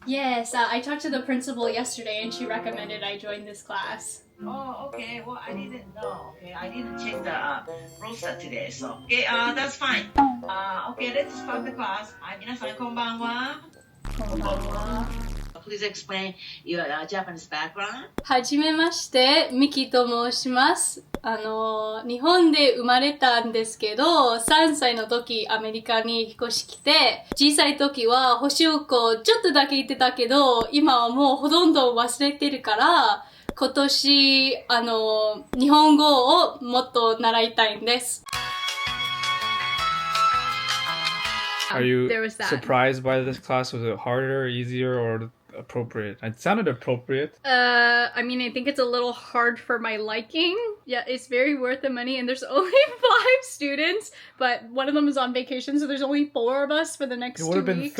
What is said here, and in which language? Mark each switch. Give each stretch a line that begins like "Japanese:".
English: Yes, I talked to the principal yesterday and she recommended I join this class. Oh, okay. Well, I didn't know. Okay, I didn't check the roster today, so okay. That's fine. Okay, let's start the class.
Japanese: 皆さんこんばんは。
English: Please explain your Japanese background.
Japanese: はじめまして、ミキと申します。日本で生まれたんですけど、3歳の時アメリカに引っ越し来て、小さい時は補習校ちょっとだけ行ってたけど、今はもうほとんど忘れてるから、今年、日本語をもっと習いたいんです。
English: Are you surprised by this class? Was it harder, easier, or appropriate. It sounded appropriate. I mean, I think it's a little hard for my liking. Yeah, it's very worth the money, and there's only 5 students, but one of them is on vacation, so there's only 4 of us for the next 2 weeks.